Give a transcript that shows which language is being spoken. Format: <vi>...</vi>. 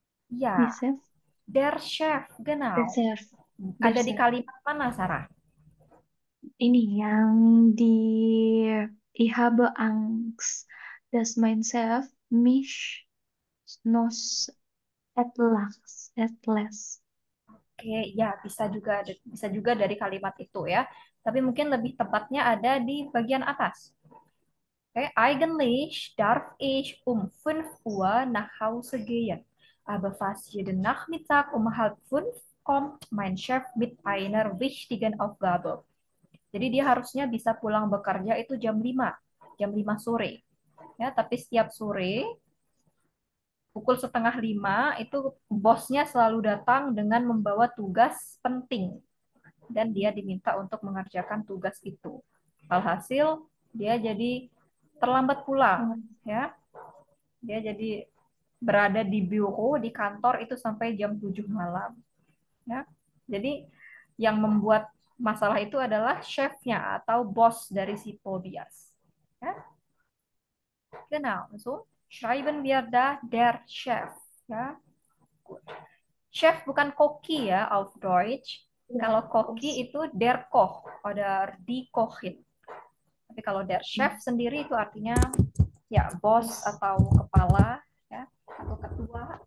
<de>Ja, Chef. der Chef, genau. Der Chef.</de> <id>Ada di kalimat mana, Sarah? Ini yang di</id> <de>Ich habe Angst, dass mein Chef mich nos at last.</de> <id>Oke, ya bisa juga dari kalimat itu ya. Tapi mungkin lebih tepatnya ada di bagian atas.</id> <de>Oke, eigentlich darf ich um 5 Uhr nach Hause gehen. Aber fast jeden Nachmittag um halb fünf kommt mein Chef mit einer wichtigen Aufgabe.</de> <id>Jadi dia harusnya bisa pulang bekerja itu jam 5 sore. Ya, tapi setiap sore pukul setengah 5 itu bosnya selalu datang dengan membawa tugas penting dan dia diminta untuk mengerjakan tugas itu. Alhasil dia jadi terlambat pulang, ya. Dia jadi berada di biro di kantor itu sampai jam 7 malam, ya. Jadi yang membuat masalah itu adalah chefnya atau bos dari si Tobias. Ya.</id> <de>Genau, so schreiben wir da der Chef. Ya.</de> <id>Chef bukan koki ya,</id> <de>auf Deutsch.</de> <id>Ya, Kalau koki</id> <de>itu der Koch oder die Kochin.</de> <id>Tapi kalau der Chef sendiri itu artinya ya bos Bos. atau kepala ya atau ketua.</id>